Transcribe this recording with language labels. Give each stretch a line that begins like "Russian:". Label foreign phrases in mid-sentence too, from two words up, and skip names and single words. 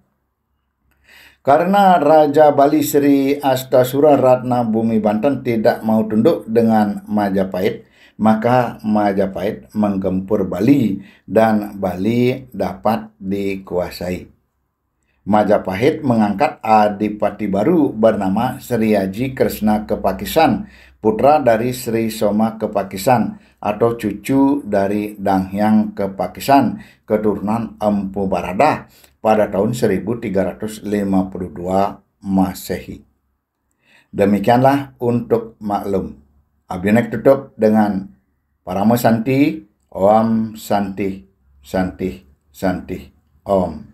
Indonesian: Karena Raja Bali Sri Astasura Ratna Bumi Banten tidak mau tunduk dengan Majapahit, maka Majapahit menggempur Bali dan Bali dapat dikuasai. Majapahit mengangkat adipati baru bernama Sri Haji Kresna Kepakisan, putra dari Sri Soma Kepakisan atau cucu dari Danghyang Kepakisan, keturunan Empu Baradah pada tahun 1352 Masehi. Demikianlah untuk maklum. Abdi tutup dengan
Sanskrit: Paramo Santi, Om Santi, Santi, Santi, Om.